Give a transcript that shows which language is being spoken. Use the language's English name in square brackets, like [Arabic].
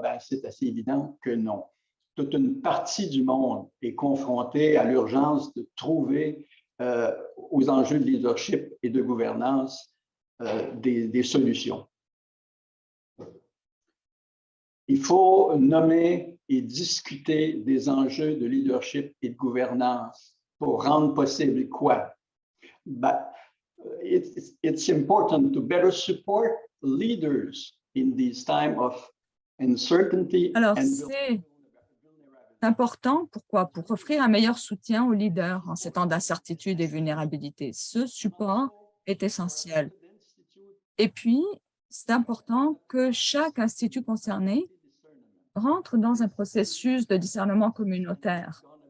[French] Ben, c'est assez évident que non. Toute une partie du monde est confrontée à l'urgence de trouver aux enjeux de leadership et de gouvernance des solutions. Il faut nommer et discuter des enjeux de leadership et de gouvernance pour rendre possible quoi? [English] Ben, it's important to better support leaders in this time of uncertainty. [French] Alors, c'est important. Pourquoi? Pour offrir un meilleur soutien aux leaders en ces temps d'incertitude et vulnérabilité. Ce support est essentiel. Et puis, c'est important que chaque institut concerné rentre dans un processus de discernement communautaire.